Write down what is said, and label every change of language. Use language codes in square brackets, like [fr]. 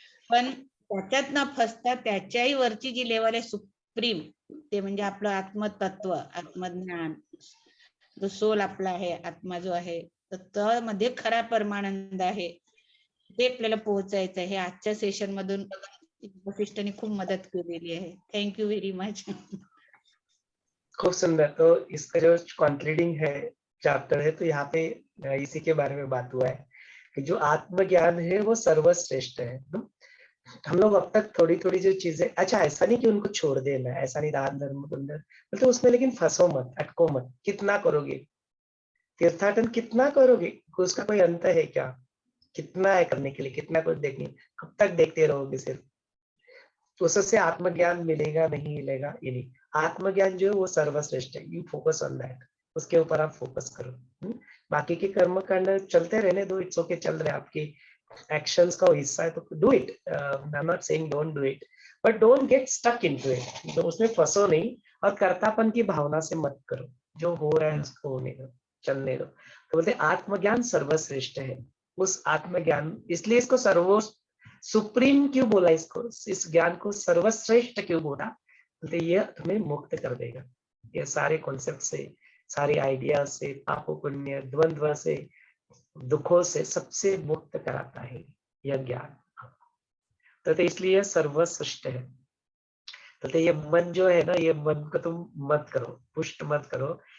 [mr] पण त्याच्यात न फसता त्याच्याही वरची जी लेवल आहे सुप्रीम, ते म्हणजे आपलं आत्मतत्व, आत्मज्ञान, जो सोल आपला आहे, आत्मा जो आहे, तर त्यामध्ये खरा परमानंद आहे, ते आपल्याला पोहोचायचं आहे. आजच्या सेशन मधून वशिष्ठने खूप मदत केलेली आहे. [en] Thank you very much. [hi] खूब सुंदर. तो इसका जो कंक्लूडिंग है चैप्टर है, तो यहाँ पे इसी के बारे में बात हुआ है कि जो आत्मज्ञान है वो सर्वश्रेष्ठ है. हम लोग अब तक थोड़ी थोड़ी जो चीजें, अच्छा ऐसा नहीं कि उनको छोड़ देना, ऐसा नहीं, दान धर्म कुंदन मतलब उसमें, लेकिन फंसो मत, अटको मत. कितना करोगे तीर्थाटन, कितना करोगे, उसका कोई अंत है क्या? कितना है करने के लिए, कितना कुछ देखने, कब तक देखते रहोगे सिर्फ? तो उससे आत्मज्ञान मिलेगा नहीं मिलेगा ये नहीं. आत्मज्ञान जो है वो सर्वश्रेष्ठ है. [en] you focus on that, [hi] उसके ऊपर आप फोकस करो. बाकी के कर्म कांड चलते रहने दो, [en] it's okay, [hi] चल रहे आपके एक्शंस का हिस्सा है तो [en] Do it. I am not saying don't do it, but don't get stuck into it. [hi] तो उसमें फंसो नहीं और कर्तापन की भावना से मत करो. जो हो रहा है उसको होने दो, चलने दो. तो बोलते आत्मज्ञान सर्वश्रेष्ठ है. उस आत्मज्ञान, इसलिए इसको सुप्रीम क्यों बोला, इसको, इस ज्ञान को सर्वश्रेष्ठ क्यों बोला? तो ये तुम्हें मुक्त कर देगा. ये सारे कॉन्सेप्ट से, सारे आइडिया से, पाप पुण्य, द्वंद्व से, दुखों से, सबसे मुक्त कराता है यह ज्ञान. तो इसलिए सर्वश्रेष्ठ है. तो ये मन जो है ना, ये मन को तुम मत करो, पुष्ट मत करो.